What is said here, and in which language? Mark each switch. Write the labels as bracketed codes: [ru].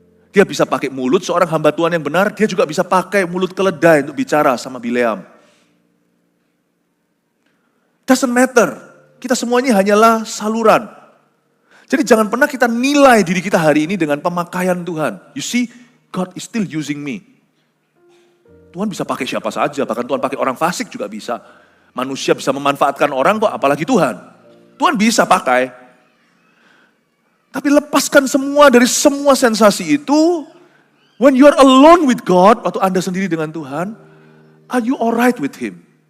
[id] Dia bisa pakai mulut seorang hamba Tuhan yang benar, dia juga bisa pakai mulut keledai untuk bicara sama Bileam. [en] Doesn't matter, [id] kita semuanya hanyalah saluran. Jadi jangan pernah kita nilai diri kita hari ini dengan pemakaian Tuhan. [en] You see, God is still using me. [id] Tuhan bisa pakai siapa saja, bahkan Tuhan pakai orang fasik juga bisa. Manusia bisa memanfaatkan orang kok, apalagi Tuhan. Tuhan bisa pakai. Tapi lepaskan semua dari semua sensasi itu. [en] When you are alone with God, [id] waktu Anda sendiri dengan Tuhan, [en] are you alright with Him?